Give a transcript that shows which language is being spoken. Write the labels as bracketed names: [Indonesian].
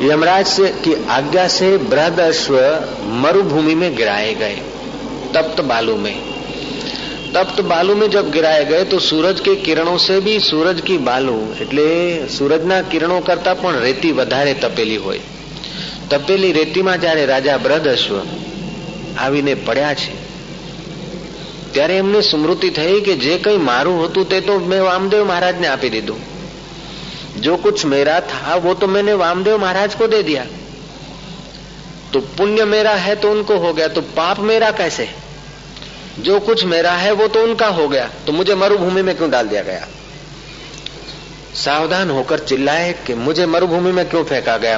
[Hindi] यमराज से की आज्ञा से बृहदश्व मरुभूमि में गिराए गए, तप्त बालू में। तप्त बालू में जब गिराए गए तो सूरज के किरणों से भी सूरज की बालू [Gujarati] એટલે સૂરજના કિરણો કરતા પણ રેતી વધારે તપેલી હોય। તપેલી રેતીમાં જ્યારે રાજા બૃહદશ્વ આવીને પડ્યા છે ત્યારે એમને સ્મૃતિ થઈ કે જે કંઈ મારું હતું તે તો મેં વામદેવ મહારાજને આપી દીધું। [Hindi] जो कुछ मेरा था वो तो मैंने वामदेव महाराज को दे दिया। तो पुण्य मेरा है तो उनको हो गया, तो पाप मेरा कैसे? जो कुछ मेरा है वो तो उनका हो गया, तो मुझे मरुभूमि में क्यों डाल दिया गया? सावधान होकर चिल्लाए कि मुझे मरुभूमि में क्यों फेंका गया?